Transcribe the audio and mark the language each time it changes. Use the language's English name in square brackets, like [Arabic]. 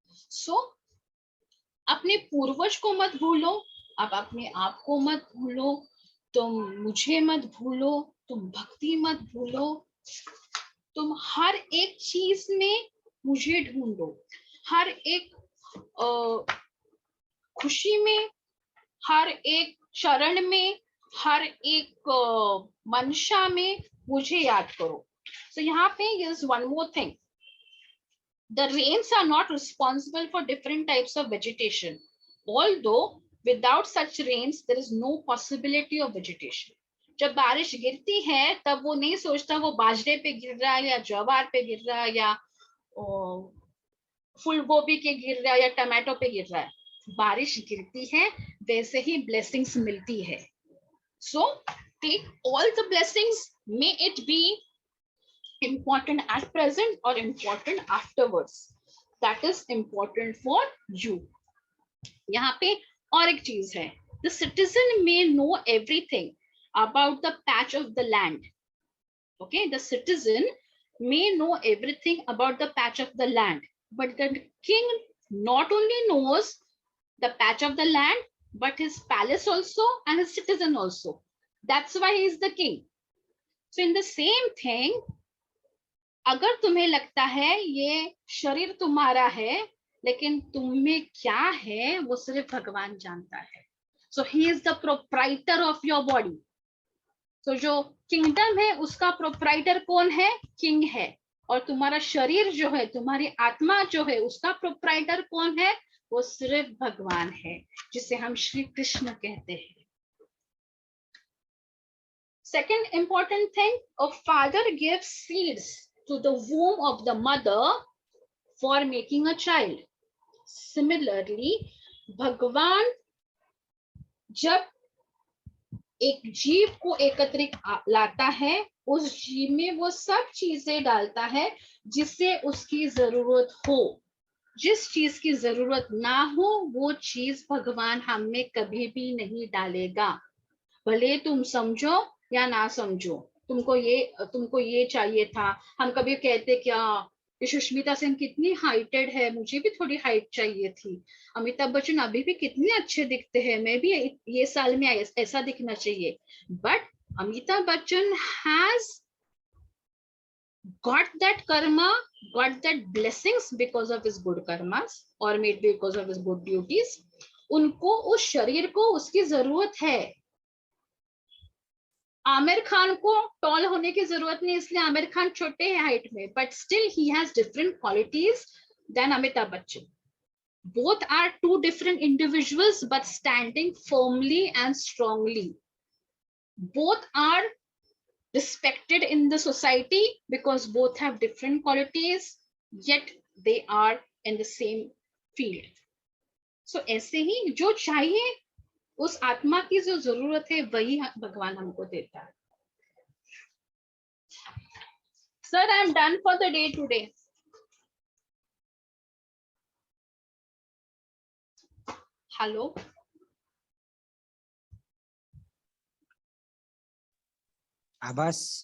[Hindi] सो अपने पूर्वज को मत भूलो, आप अपने आप को मत भूलो, तुम मुझे मत भूलो, तुम भक्ति मत भूलो, तुम हर एक चीज में मुझे ढूंढो, हर एक खुशी में, हर एक शरण में, हर एक मंशा में मुझे याद करो. [English] So [Hindi] यहाँ पे [English] is one more thing. The rains are not responsible for different types of vegetation. Although without such rains there is no possibility of vegetation. [Hindi] जब बारिश गिरती है तब वो नहीं सोचता वो बाजरे पे गिर रहा है या ज्वार पे गिर रहा है या फूल गोभी के गिर रहा है या टमाटो पे गिर रहा है. बारिश गिरती है वैसे ही ब्लेसिंग्स मिलती है. [English] So take all the blessings, may it be important at present or important afterwards, that is important for you. [Hindi] यहाँ पे और एक चीज है, [English] the citizen may know everything about the patch of the land. Okay, the citizen may know everything about the patch of the land, but the king not only knows the patch of the land but his palace also and his citizen also. That's why he is the king. So in the same thing, [Hindi] अगर तुम्हें लगता है ये शरीर तुम्हारा है लेकिन तुम में क्या है वो सिर्फ भगवान जानता है. [English] So he is the proprietor of your body. [Hindi] So जो किंगडम है उसका प्रोप्राइटर कौन है? किंग है. और तुम्हारा शरीर जो है, तुम्हारी आत्मा जो है, उसका प्रोप्राइटर कौन है? वो सिर्फ भगवान है, जिसे हम श्री कृष्ण कहते हैं. [English] Second important thing, a father gives seeds to the womb of the mother for making a child. [Hindi] Similarly, भगवान जब एक जीव को एकत्रित लाता है, उस जीव में वो सब चीजें डालता है जिससे उसकी जरूरत हो. जिस चीज की जरूरत ना हो वो चीज भगवान हम में कभी भी नहीं डालेगा. भले तुम समझो या ना समझो, तुमको ये चाहिए था. हम कभी कहते क्या सुष्मिता सेन कितनी हाइटेड है, मुझे भी थोड़ी हाइट चाहिए थी. अमिताभ बच्चन अभी भी कितने अच्छे दिखते हैं, मैं भी ये साल में ऐसा दिखना चाहिए. [English] But Amitabh Bachchan has got that karma, got that blessings because of his good karmas or maybe because of his good duties. [Hindi] उनको उस शरीर को उसकी जरूरत है. आमिर खान को टॉल होने की जरूरत नहीं, इसलिए आमिर खान छोटे हैं हाइट में, [English] but still he has different qualities then [Hindi] Amitabh Bachchan. [English] Both are two different individuals but standing firmly and strongly. Both are respected in the society because both have different qualities, yet they are in the same field. [Hindi] So ऐसे ही जो चाहिए उस आत्मा की जो जरूरत है वही भगवान हमको देता है. [English] Sir, I am done for the day today. Hello. [Hindi] आभास